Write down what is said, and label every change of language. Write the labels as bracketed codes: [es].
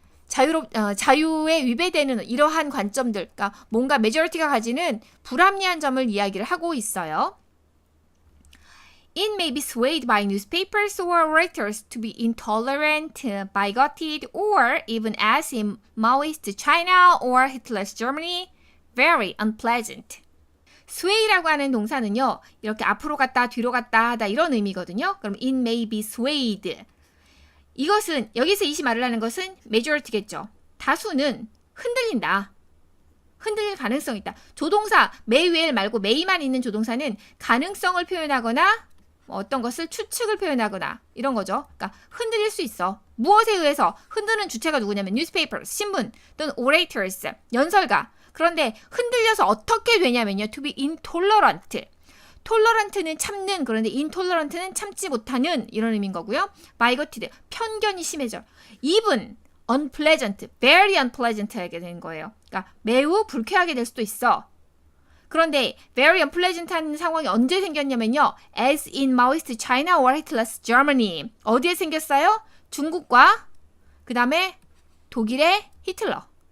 [ko] 자유에 위배되는 이러한 관점들, 그러니까 뭔가 메저리티가 가지는 불합리한 점을 이야기를 하고 있어요. [en] It may be swayed by newspapers or writers to be intolerant, bigoted, or even as in Maoist China or Hitler's Germany, very unpleasant. [ko] sway라고 하는 동사는요, 이렇게 앞으로 갔다 뒤로 갔다 하다 이런 의미거든요. [en] 그럼 it may be swayed. [ko] 이것은 여기서 이 말을 하는 것은 majority겠죠. 다수는 흔들린다. 흔들릴 가능성이 있다. 조동사 may well 말고 may만 있는 조동사는 가능성을 표현하거나 어떤 것을 추측을 표현하거나 이런 거죠. 그러니까 흔들릴 수 있어. 무엇에 의해서? 흔드는 주체가 누구냐면 newspapers, 신문 또는 orators, 연설가. 그런데 흔들려서 어떻게 되냐면요. [en] to be intolerant. [ko] 톨러런트는 참는, 그런데 인톨러런트는 참지 못하는 이런 의미인 거고요. bigoted, 편견이 심해져. [en] even unpleasant, very unpleasant 하게 되는 거예요. [ko] 그러니까 매우 불쾌하게 될 수도 있어. 그런데 [en] very unpleasant [ko] 하는 상황이 언제 생겼냐면요. [en] as in Maoist China or Hitler's Germany. [ko] 어디에 생겼어요? 중국과 그 다음에 독일의 히틀러.